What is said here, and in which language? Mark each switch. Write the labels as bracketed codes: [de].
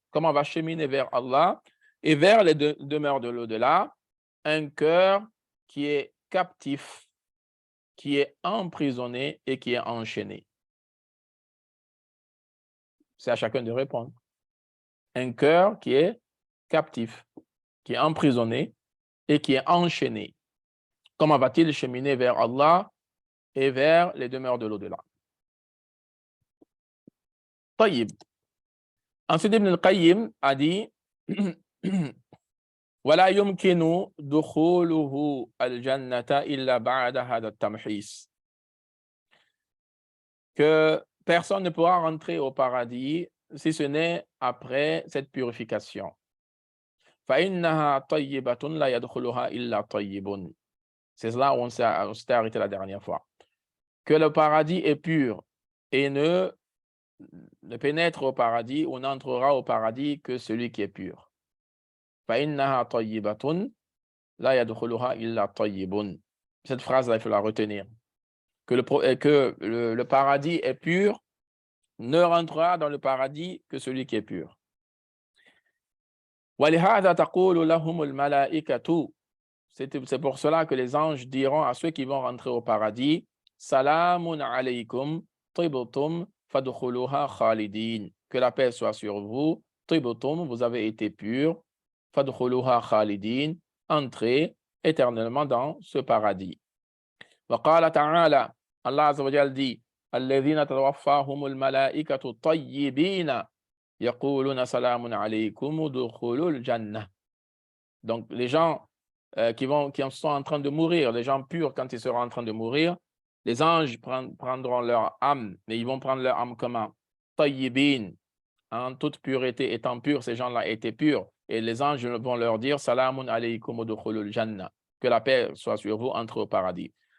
[fr] Comment on va cheminer vers Allah et vers les demeures de l'au-delà, un cœur qui est captif, qui est emprisonné et qui est enchaîné. C'est à chacun de répondre. un cœur qui est captif, qui est emprisonné et qui est enchaîné. Comment va-t-il cheminer vers Allah et vers les demeures de l'au-delà? Tayyib. Ensuite, Ibn al-Qayyim a dit [ar] ولا يمكن دخوله الجنة إلا بعد هذا التمحيص. [fr] Que personne ne pourra rentrer au paradis si ce n'est après cette purification. [ar] فإنها طيبة لا يدخلها إلا طيب. [fr] C'est là où on s'est arrêté la dernière fois. Que le paradis est pur et ne pénètre au paradis ou n'entrera au paradis que celui qui est pur. [ar] فإنها طيبة لا يدخلها إلا طيب. [fr] Cette phrase-là, il faut la retenir. Que le paradis est pur, ne rentrera dans le paradis que celui qui est pur. [ar] وَلِهَذَا تَقُولُ لَهُمُ الْمَلَائِكَةُ. [fr] C'est pour cela que les anges diront à ceux qui vont rentrer au paradis, [ar] Salamun alaykum, tibtum fadkhuluha khalidin. [fr] Que la paix soit sur vous, tibtum, vous avez été purs, [ar] fadkhuluha khalidin, [fr] entrez éternellement dans ce paradis. [ar] وقال تعالى, [fr] Allah Azza wa Jal dit, [ar] الذين توفاهم الملائكة طيبين يقولون سلام عليكم ادخلوا الجنة. [fr] Donc les gens qui sont en train de mourir, les gens purs quand ils seront en train de mourir, les anges prendront leur âme, mais ils vont prendre leur âme comment? Tayyibin, en toute pureté, étant purs, ces gens-là étaient purs, et les anges vont leur dire [ar] Salamun alaykum udkhulul jannah, [fr] que la paix soit sur vous, entrez au paradis.